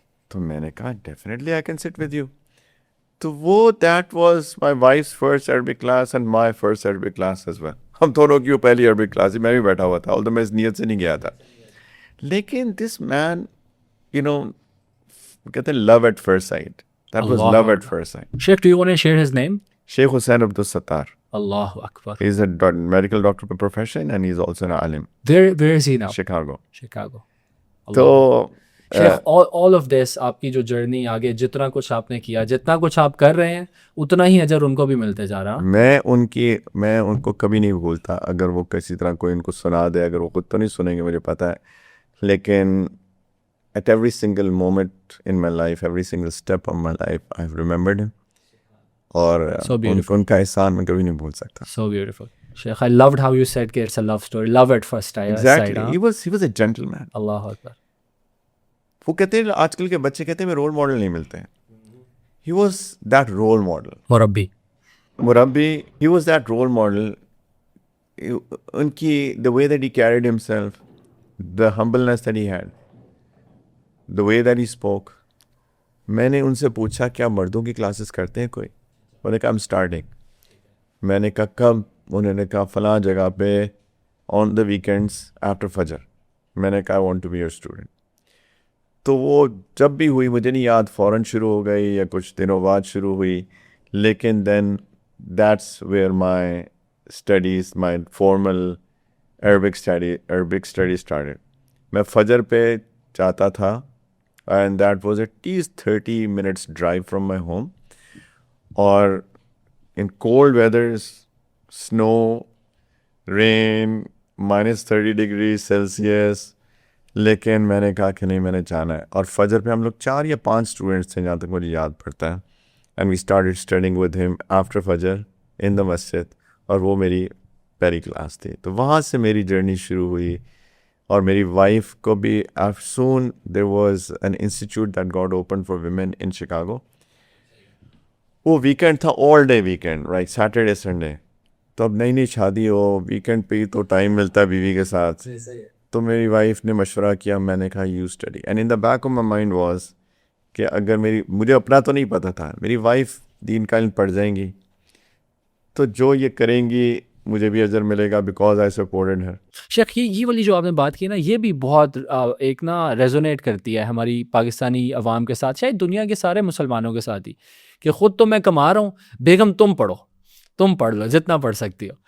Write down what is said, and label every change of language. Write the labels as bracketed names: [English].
[Urdu] تو میں نے کہا [English] Definitely I can sit with you. تو وہ that was my wife's first Arabic class and my first Arabic class as well. [Urdu] ہم دونوں کی وہ پہلی عربک کلاس, میں بھی بیٹھا ہوا تھا, آلدو میں اس نیت سے نہیں گیا تھا. [English] لیکن this man you know [Urdu] کہتے ہیں [English] Love at first sight, that was love at first sight. شیخ do you want to share his name? شیخ حسین عبدالستار. [Arabic] اللہ اکبر. [English] He is a medical doctor by profession and he is also an alim. Where is he now? Chicago. [Urdu] تو [English] all of this [Urdu] آپ کی جو journey آگے جتنا کچھ آپ نے کیا, جتنا کچھ آپ کر رہے ہیں اتنا ہی اجر ان کو بھی ملتے جا رہا. میں ان کو کبھی نہیں بھولتا. اگر وہ کسی طرح کوئی ان کو سنا دے, اگر وہ خود تو نہیں سنیں گے مجھے پتہ ہے, لیکن [English] at every single moment in my life, every single step of my life, I've remembered him. [Urdu] اور ان کا احسان میں کبھی نہیں بھول سکتا. [English] So beautiful. Sheikh, I loved how you said کہ it's a love story. Love at first sight. Exactly. He was a gentleman. [Arabic] اللہ اکبر. [Urdu] وہ کہتے ہیں آج کل کے بچے کہتے ہیں میں رول ماڈل نہیں ملتے ہیں. [English] He was that role model. مربی. He was that role model. [Urdu] ان کی [English] the way that he carried himself, the humbleness that he had, the way that he spoke. [Urdu] میں نے ان سے پوچھا کیا مردوں کی کلاسز کرتے ہیں کوئی؟ انہوں نے کہا [English] I'm starting. [Urdu] میں نے کہا کب؟ انہوں نے کہا فلاں جگہ پہ [English] On the weekends after فجر. [Urdu] میں نے کہا [English] I want to be your student. [Urdu] تو وہ جب بھی ہوئی مجھے نہیں یاد فوراً شروع ہو گئی یا کچھ دنوں بعد شروع ہوئی, لیکن [English] Then that's where my studies, my formal Arabic study started. [Urdu] میں فجر پہ جاتا تھا [English] and that was at least 30 minutes drive from my home, or in cold weathers, snow, rain, -30 degrees Celsius. [Urdu] لیکن میں نے کہا کہ نہیں میں نے جانا ہے. اور فجر پہ ہم لوگ 4 یا 5 اسٹوڈنٹس تھے جہاں تک مجھے یاد پڑتا ہے, [English] and we started studying with him after فجر in the masjid, [Urdu] اور وہ میری پہلی کلاس تھی. تو وہاں سے میری جرنی شروع ہوئی. اور میری وائف کو بھی [English] soon there was an institute that got opened for women in Chicago. [Urdu] وہ ویکینڈ تھا, [English] all day weekend, right, Saturday Sunday. [Urdu] تو اب نئی شادی ہو, ویکینڈ پہ ہی تو ٹائم ملتا ہے بیوی کے ساتھ. تو میری وائف نے مشورہ کیا, میں نے کہا [English] you study, and in the back of my mind was [Urdu] کہ اگر مجھے اپنا تو نہیں پتہ تھا، میری وائف دین کا علم پڑھ جائیں گی تو جو یہ کریں گی مجھے بھی اجر ملے گا [English] Because I supported her. [Urdu] شیخ یہ والی جو آپ نے بات کی نا، یہ بھی بہت ایک نا ریزونیٹ کرتی ہے ہماری پاکستانی عوام کے ساتھ، شاید دنیا کے سارے مسلمانوں کے ساتھ ہی، کہ خود تو میں کما رہا ہوں، بیگم تم پڑھو، تم پڑھ لو جتنا پڑھ سکتی ہو.